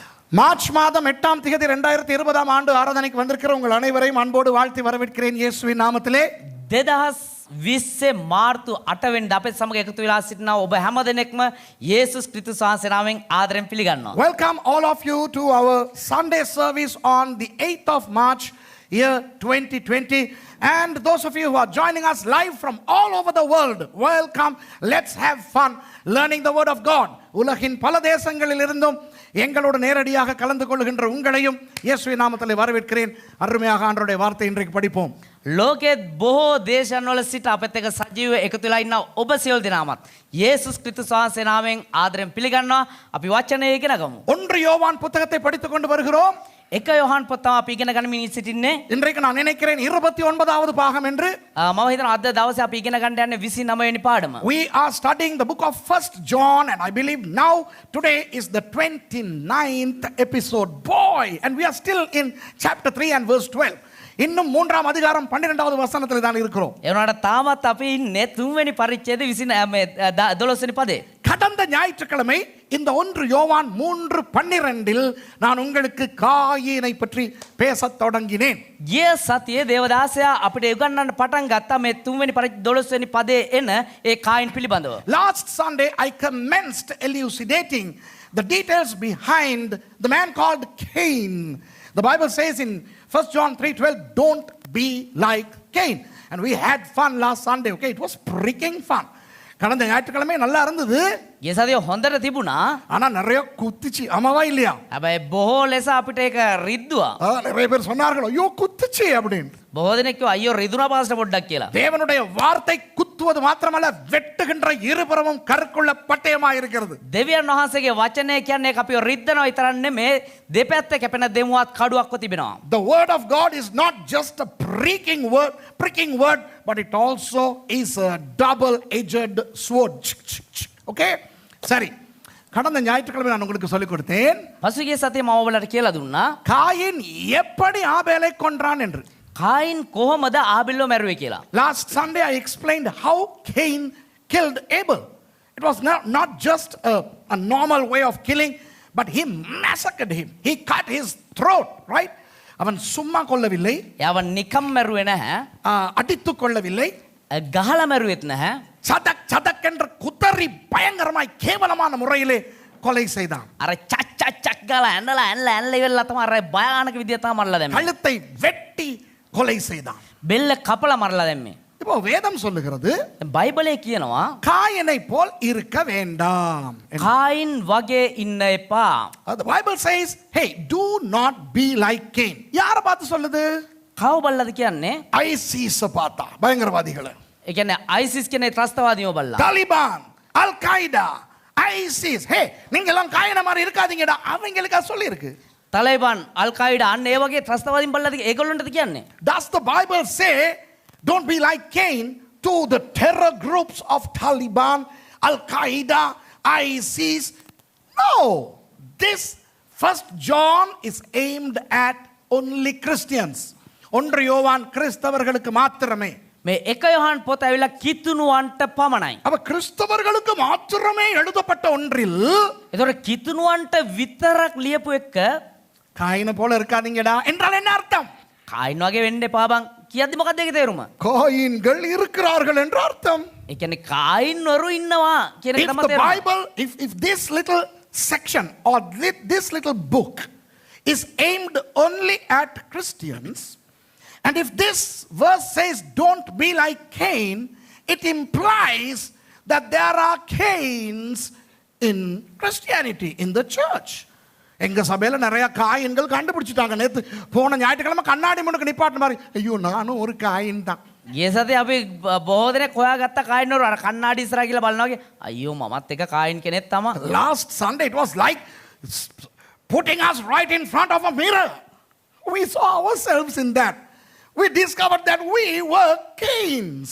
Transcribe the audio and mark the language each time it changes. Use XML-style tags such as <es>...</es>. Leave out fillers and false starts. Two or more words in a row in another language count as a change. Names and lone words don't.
<ta>மார்ச் மாதம் 8ஆம் தேதி 2020ஆம் ஆண்டு ஆராதனைக்கு வந்திருக்கிற உங்கள் அனைவரையும் அன்போடு வாழ்த்தி வரவேற்கிறேன் இயேசுவின் நாமத்திலே.</ta> <si>2020 මාර්තු 8 වෙනිදා අපේ සමග එකතු වෙලා සිටිනා ඔබ හැම දෙනෙක්ම යේසුස් ක්‍රිස්තුස් වහන්සේ නාමයෙන් ආදරෙන් පිළිගන්නවා.</si> <en>Welcome all of you to our Sunday service on the 8th of March year 2020, and those of you who are joining us live from all over the world, welcome. Let's have fun learning the word of God.</en> <ta>உலகின் பல தேசங்களில் இருந்தும் எங்களோடு நேரடியாக கலந்து கொள்கின்ற உங்களையும் இயேசுவின் நாமத்திலே வரவேற்கிறேன். அருமையாக ஆண்டவருடைய வார்த்தை இன்றைக்கு படிப்போம்.</ta> <si>ලෝකෙත් බොහෝ දේශන්වල සිට අපත් එක්ක සජීව එකතු වෙලා ඉන්න ඔබ සියලු දෙනාමත් යේසුස් ක්‍රිස්තුස් වහන්සේ නාමයෙන් ආදරෙන් පිළිගන්නවා. අපි වචනය ඉගෙන ගමු.</si> <ta>1 யோவான் புத்தகத்தை படித்துக் கொண்டு வருகிறோம்.</ta> <si>එක යොහන් පොත් තමයි අපි ඉගෙන ගනිමින් සිටින්නේ.</si> <ta>இன்றைக்கு நான் நினைக்கிறேன் 29வது பாகம் என்று.</ta> <si>මම හිතනවා අද දවසේ අපි ඉගෙන ගන්න යන්නේ 29 වෙනි පාඩම.</si> <en>We are studying the book of 1st John, and I believe now today is the 29th episode. Boy, and we are still in chapter 3 and verse 12.</en> <ta>இன்னும் 3ஆம் அதிகாரம் 12வது வசனத்தில் தான் இருக்கிறோம்.</ta> <si>ඒ වුණාට තාමත් අපි ඉන්නේ 3 වෙනි පරිච්ඡේදයේ 12 වෙනි පදේ.</si> <ta>கடந்த ஞாயிற்றுக்கிழமை இந்த 1 யோவான் 3:12 நான் உங்களுக்கு காயினை பற்றி பேசத் தொடங்கினேன்.</ta> <si>ගිය සතියේ දේවදාසයා අපිට උගන්වන්න පටන් ගත්තා මේ 3 වෙනි පරිච්ඡේද 12 වෙනි පදේ එන ඒ කායින් පිළිබඳව.</si> <en>Last Sunday I commenced elucidating the details behind the man called Cain. The Bible says in 1 John 3:12, don't be like Cain. And we had fun last Sunday. Okay, it was freaking fun.</en> <ta>கடந்த ஞாயிற்றுக்கிழமை நல்லா இருந்தது.</ta> <si>ගිය සතියේ හොඳට තිබුණා.</si> <ta>ஆனா நிறைய குத்துச்சு. ஆமாவா இல்லையா?</ta> <si>හැබැයි බොහෝ ලෙස අපිට ඒක රිද්දුවා.</si> <ta>நிறைய பேர் சொன்னார்கள் ஐயோ குத்துச்சு அப்படின்னு.</ta> <si>බොහෝ දෙනෙක් කිව්වා අයියෝ රිදුනා පාස්ට පොඩ්ඩක් කියලා.</si> <ta>தேவனுடைய வார்த்தை குத்துவது மாத்திரமல்ல, வெட்டுகின்ற இருபுறமும் கருக்குள்ள பட்டயமா இருக்கிறது.</ta> <si>දෙවියන් වහන්සේගේ වචනය කියන්නේ ඒක අපිව රිද්දනවා විතරක් නෙමේ දෙපැත්ත කැපෙන දෙමුවත් කඩුවක්ව තිබෙනවා.</si> <en>The word of God is not just a pricking word, but it also is a double-edged sword. Okay?</en> <ta>சரி, கடந்த ஞாயிற்றுக்கிழமை நான் உங்களுக்கு சொல்லிக் கொடுத்தேன்</ta> <si>පසුගිය සතියේ මම ඔයාලට කියලා දුන්නා</si> <ta>காயின் எப்படி ஆபேலை கொன்றான் என்று.</ta> <si>කායින් කොහොමද ආබෙල්ව මැරුවේ කියලා.</si> <en>Last Sunday I explained how Cain killed Abel. It was not just a normal way of killing, but he massacred him. He cut his throat, right?</en> <ta>அவன் சும்மா கொல்லவில்லை,</ta> <si>එයාව නිකම් මැරුවේ නැහැ,</si> <ta>அடித்து கொள்ளவில்லை,</ta> <si>ගහලා මැරුවෙත් නැහැ.</si> <ta>சதக் என்ற குதறி பயங்கரமாய் கேவலமான முறையிலே கொலை செய்தான்.</ta> <si>අර චක් චක් චක් ගාලා ඇන්නලා ඉවරලා තමයි අර භයානක විදියට තමයි මරලා දැම්මේ.</si> <ta>கழுத்தை வெட்டி கொலை செய்தான்.</ta> <si>බෙල්ල කපලා මරලා දැම්මේ.</si> <ta>இப்போ வேதம் சொல்லுகிறது</ta> <si>බයිබලයේ කියනවා</si> <ta>காயனை போல் இருக்க வேண்டாம்.</ta> <si>කායින් වගේ ඉන්න එපා.</si> <en>The Bible says, hey, do not be like Cain.</en> <ta>யார பார்த்து சொல்லுது?</ta> <si>කව බල්ලද කියන්නේ?</si> <ta>ஐசிஸ் பார்த்தா, பயங்கரவாதிகளை.</ta> <si>ඒ කියන්නේ ISIS කියන ත්‍රස්තවාදීව බල්ලා.</si> <ta>தாலிபான், அல் qaida, ஐசிஸ். ஹே, நீங்க எல்லாம் காயன மாதிரி இருக்காதீங்கடா. அவங்களுக்கு சொல்லி இருக்கு.</ta> <si>තලිබාන්, අල් qaida අන්න ඒ වගේ ත්‍රස්තවාදීන් බල්ලාද ඒගොල්ලන්ටද කියන්නේ?</si> <en>Does the Bible say don't be like Cain to the terror groups of Taliban, Al Qaeda, ISIS? No. This 1st John is aimed at only Christians.</en> <ta>1 யோவான் கிறிஸ்தவர்களுக்கு மாத்திரமே.</ta> <si>මේ එක යොහන් පොත ඇවිල්ලා කිතුණුවන්ට පමණයි.</si> <ta>அப்ப கிறிஸ்தவர்களுக்கு மாத்திரமே எழுதப்பட்ட ஒன்றில்</ta> <si>ඒතකොට කිතුණුවන්ට විතරක් ලියපු එක</si> <ta>காயினை போல இருக்காதீங்கடா என்றால் என்ன அர்த்தம்?</ta> <si>කායින් වගේ වෙන්න එපා බං කියද්දි මොකක්ද ඒකේ තේරුම?</si> <ta>காயின்கள் இருக்கிறார்கள் என்று அர்த்தம்.</ta> <si>ඒ කියන්නේ කායින් වරු ඉන්නවා කියන එක</si> <en>If</en> <si>තමයි</si> <en>the</en> <si>තේරුම.</si> <en>Bible, if this little section or this little book is aimed only at Christians, and if this verse says don't be like Cain, it implies that there are Cains in Christianity, in the church.</en> <ta>எங்க சபையில நிறைய காயின்கள் கண்டுபிடிச்சிட்டாங்க. நேத்து போன ஞாயிற்றுக்கிழமை கண்ணாடி முன்னுக்கு நிப்பாட்டின மாதிரி, ஐயோ நானும் ஒரு காயின் தான்.</ta> <si>ගිය සතියේ අපි බොහෝ දෙනෙක් හොයාගත්ත කායින් වරු අර කන්නාඩි ඉස්සරහා කියලා බලනවා වගේ අයියෝ මමත් එක කායින් කෙනෙක් තමයි.</si> <en>Last Sunday it was like putting us right in front of a mirror. We saw ourselves in that. We discovered that we were Cains.</en>